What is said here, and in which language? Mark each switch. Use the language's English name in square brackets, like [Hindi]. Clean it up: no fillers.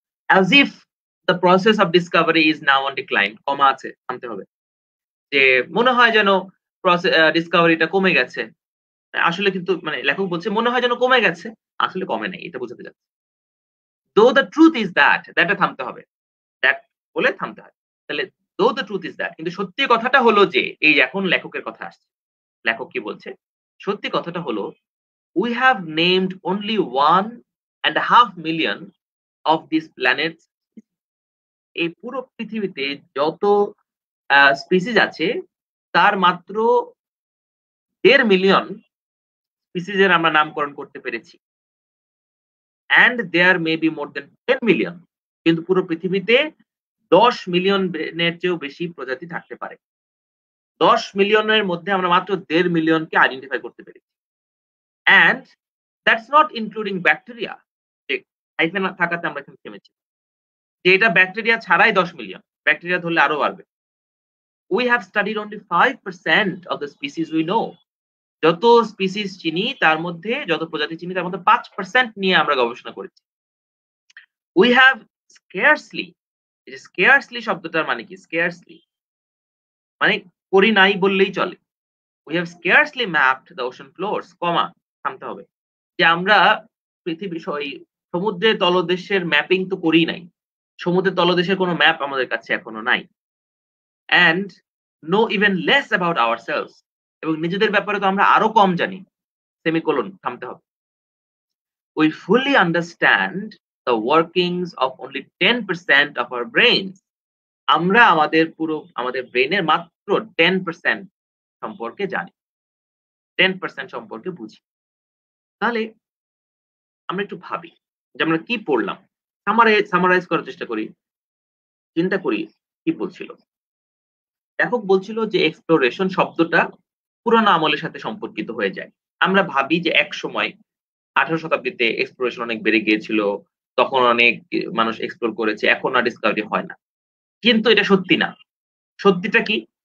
[English] as if the process of discovery is now on decline, [Bangla] কমা আছে, থামতে হবে, যে মনে হয় যেন ডিসকভারিটা কমে গেছে। আসলে কিন্তু মানে লেখক বলছে মনে হয় যেন কমে গেছে, আসলে কমে নাই, এটা বোঝাতে যাচ্ছে। [English] though the truth is that, [Bangla] দ্যাটে থামতে হবে, দ্যাট বলে থামতে হয়। তাহলে দো দ্য ট্রুথ ইজ দ্যাট, কিন্তু সত্যি কথাটা হলো যে এই এখন লেখকের কথা আসছে। লেখক কি বলছে? সত্যি কথাটা হলো, [English] we have named only 1.5 million of these planets. [Bangla] এই পুরো পৃথিবীতে যত স্পিসিস আছে তার মাত্র 1.5 মিলিয়ন স্পিসিস এর আমরা নামকরণ করতে পেরেছি। [English] and there may be more than 10 [Bangla] million, কিন্তু পুরো পৃথিবীতে 10 মিলিয়নের চেয়েও বেশি প্রজাতি থাকতে পারে। 10 মিলিয়নের মধ্যে আমরা মাত্র 1.5 মিলিয়নকে আইডেন্টিফাই করতে পেরেছি। [English] and that's not including bacteria, [Bangla] যে হাইফেন থাকাতে আমরা এখানে থেমেছি, যে এটা ব্যাকটেরিয়া ছাড়াই 10 মিলিয়ন, ব্যাকটেরিয়া ধরলে আরো বাড়বে। [English] we have studied only 5% of the species we know. [Bangla] যত স্পিসিস চিনি তার মধ্যে, যত প্রজাতি চিনি তার মধ্যে 5% নিয়ে আমরা গবেষণা করেছি। [English] we have scarcely, [Bangla] এই যে scarcely শব্দটার মানে কি? scarcely মানে করি নাই বললেই চলে। [English] we have scarcely mapped the ocean floors, [Bangla] কমা থামতে হবে, যে আমরা পৃথিবী সমুদ্রের তলদেশের ম্যাপিং তো করি নাই, সমুদ্রের তলদেশের কোনো ম্যাপ আমাদের কাছে এখনো নাই। [English] and know even less about ourselves, [Bangla] এবং নিজেদের ব্যাপারে তো আমরা আরো কম জানি, সেমিকোলন থামতে হবে। [English] we fully understand the workings of only 10% of our brains, [Bangla] আমরা আমাদের ব্রেনের মাত্র 10% সম্পর্কে জানি, 10% সম্পর্কে বুঝি। তাহলে আমরা একটু ভাবি যে আমরা কি পড়লাম, সামারাইজ করার চেষ্টা করি, চিন্তা করি কি বলছিল। লেখক বলছিল যে এক্সপ্লোরেশন শব্দটা পুরানো আমলের সাথে সম্পর্কিত হয়ে যায়। আমরা ভাবি যে এক সময় 18 শতাব্দীতে এক্সপ্লোরেশন অনেক বেড়ে গিয়েছিল, তখন অনেক মানুষ এক্সপ্লোর করেছে, এখন আর ডিসকভারি হয় না। কিন্তু এটা সত্যি না। সত্যিটা কি?